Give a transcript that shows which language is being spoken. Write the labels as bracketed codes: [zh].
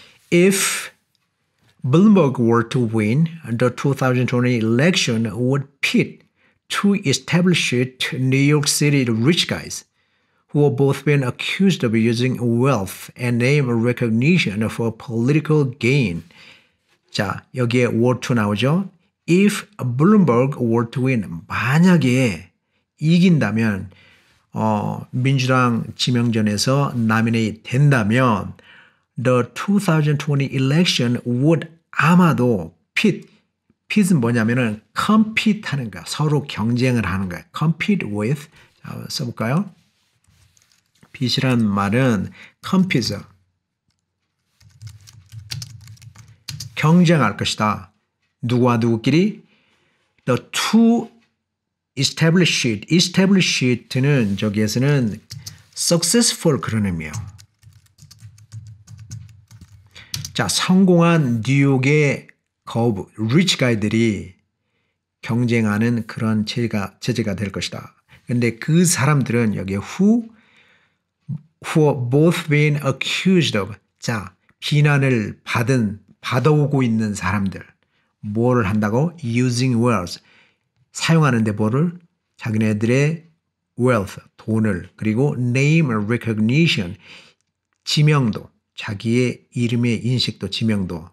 [en] If Bloomberg were to win the 2020 election, would pit two established New York City rich guys who have both been accused of using wealth and name recognition for political gain. [ko] 자, 여기에 were to 나오죠. [en] If Bloomberg were to win, [ko] 만약에 이긴다면 민주당 지명전에서 nominate 된다면 [en] the 2020 election would [ko] 아마도 pit은 뭐냐면은 compete 하는 거야. 서로 경쟁을 하는 거야. [en] compete with. [ko] 자, 써볼까요? pit이란 말은 compete. 경쟁할 것이다. 누구와 누구끼리? [en] The two established는 [ko] 저기에서는 successful 그런 의미예요. 자, 성공한 뉴욕의 거부, 리치 가이들이 경쟁하는 그런 체제가 될 것이다. 그런데 그 사람들은 여기에 [en] who both been accused of. [ko] 자, 비난을 받아오고 있는 사람들. 뭐를 한다고? [en] using wealth. [ko] 사용하는데 뭐를? 자기네들의 wealth, 돈을. 그리고 [en] name recognition, [ko] 지명도. 자기의 이름의 인식도 지명도.